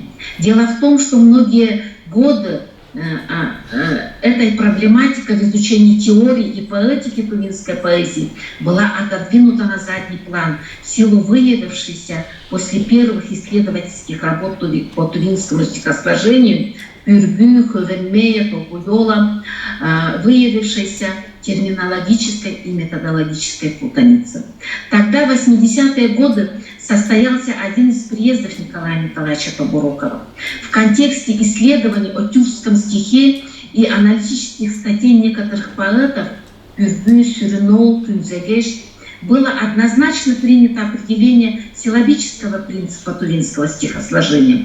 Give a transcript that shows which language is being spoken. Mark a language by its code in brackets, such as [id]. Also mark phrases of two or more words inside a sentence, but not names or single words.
[ru] Дело в том, что многие годы этой проблематика в изучении теории и поэтики тувинской поэзии была отодвинута на задний план в силу выявившейся после первых исследовательских работ по тувинскому стихосложению Пюрбю, Ховенмея, Толкуйола, выявившейся терминологической и методологической путаницы. Тогда, в 80-е годы, состоялся один из приездов Николая Николаевича Толбурокова. В контексте исследований о тюркском стихе и аналитических статей некоторых поэтов Пюрбю, Сюринол, Кюнзегеш было однозначно принято определение силлабического принципа тувинского стихосложения.